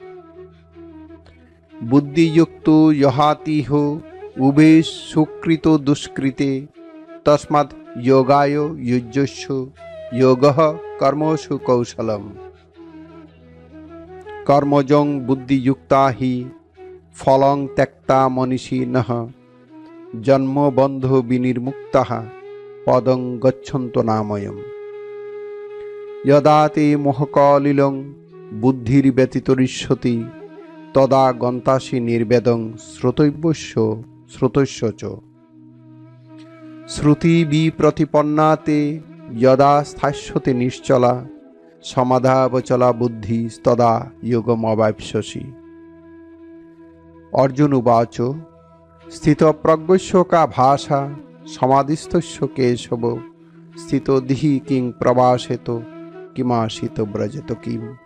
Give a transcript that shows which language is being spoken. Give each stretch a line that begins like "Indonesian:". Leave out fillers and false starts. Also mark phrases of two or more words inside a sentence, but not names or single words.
Sanskrit: বুদ্ধিযুক্ত যহাতিহ উভে সুকৃত দুষ্কৃতে তস্মাৎ যোগায় যুজ্যস্য যোগঃ কর্মসু কৌশলম কর্মজং বুদ্ধিযুক্তা হি ফলং ত্যক্তা মনীষিণঃ জন্মবন্ধ বিনির্মুক্তাঃ পদং গচ্ছন্ত নাময়ম। যদা তে মোহকলিলং বুদ্ধির্ব্যতিতরিষ্যতি তদা গন্তাসি নির্বেদং শ্রোতস্য চ। শ্রুতি বিপ্রতিপন্না তে যদা স্থাস্যতে নিশ্চলা সমাধাবচলা বুদ্ধি তদা যোগমবাপ্স্যসি। অর্জুন উবাচ স্থিতপ্রজ্ঞস্য কা ভাষা সমাধিস্থস্য কেশব স্থিতোধিঃ কিং প্রভাষেত কিমাসিত ব্রজেত কিম।